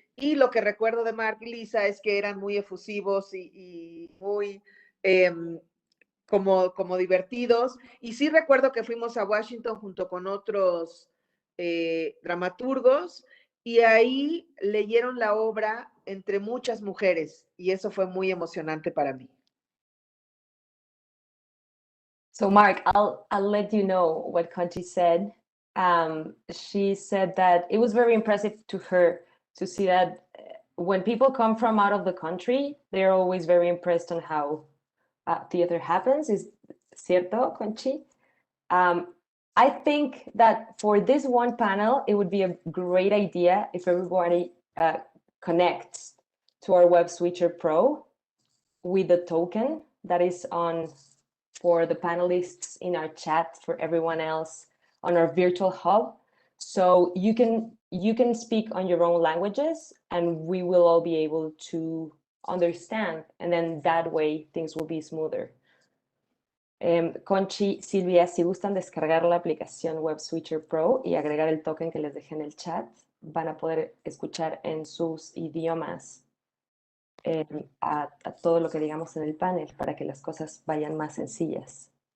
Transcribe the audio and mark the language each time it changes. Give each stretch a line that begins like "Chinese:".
Spanish: Y lo que recuerdo de Mark y Lisa es que eran muy efusivos y muy como divertidos. Y sí recuerdo que fuimos a Washington junto con otros dramaturgos, y ahí leyeron la obra entre muchas mujeres, y eso fue muy emocionante para mí.
English: So Mark, I'll let you know what Conchi said. She said that it was very impressive to her to see that when people come from out of the country, they're always very impressed on how theater happens.
Spanish: Is cierto, Conchi?
English: I think that for this one panel, it would be a great idea if everybody connects to our Web Switcher Pro with the token that is on for the panelists in our chat, for everyone else on our virtual hub. So you can speak on your own languages and we will all be able to understand, and then that way things will be smoother.
Spanish: Conchi, Silvia, si gustan descargar la aplicación Web Switcher Pro y agregar el token que les dejé en el chat, van a poder escuchar en sus idiomas a todo lo que digamos en el panel para que las cosas vayan más sencillas.